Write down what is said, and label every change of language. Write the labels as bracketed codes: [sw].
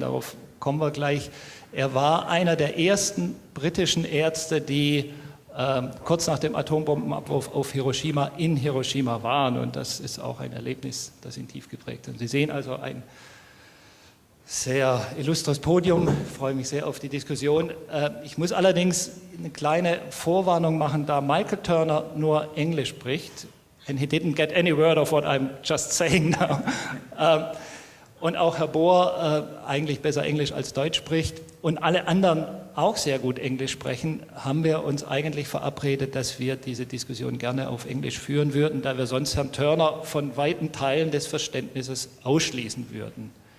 [de] Darauf kommen wir gleich. Er war einer der ersten britischen Ärzte, die kurz nach dem Atombombenabwurf auf Hiroshima in Hiroshima waren. Und das ist auch ein Erlebnis, das ihn tief geprägt hat. Sie sehen also ein sehr illustres Podium. Ich freue mich sehr auf die Diskussion. Ich muss allerdings eine kleine Vorwarnung machen, da Michael Turner nur Englisch spricht. [en] And he didn't get any word of what I'm just saying now. [de] Und auch Herr Bohr eigentlich besser Englisch als Deutsch spricht und alle anderen auch sehr gut Englisch sprechen, haben wir uns eigentlich verabredet, dass wir diese Diskussion gerne auf Englisch führen würden, da wir sonst Herrn Turner von weiten Teilen des Verständnisses ausschließen würden.